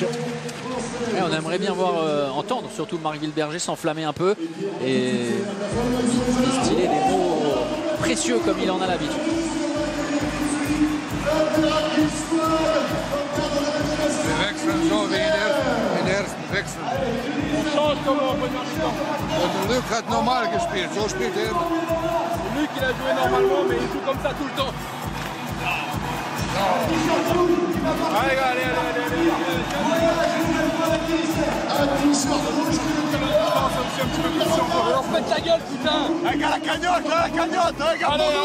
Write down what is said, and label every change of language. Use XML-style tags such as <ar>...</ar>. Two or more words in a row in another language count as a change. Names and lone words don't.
<fr>Et on aimerait bien entendre surtout Marc Wilberger s'enflammer un peu et distiller des mots précieux comme il en a l'habitude.</fr> <en>An excellent wechseln.</en> <de>Luc hat normal gespielt, so spielt er immer.</de> <fr>Luc, il a joué normalement, mais il joue comme ça tout le temps. Allez, allez, allez. Alors faites la gueule, putain. Regarde la cagnotte, regarde.</fr>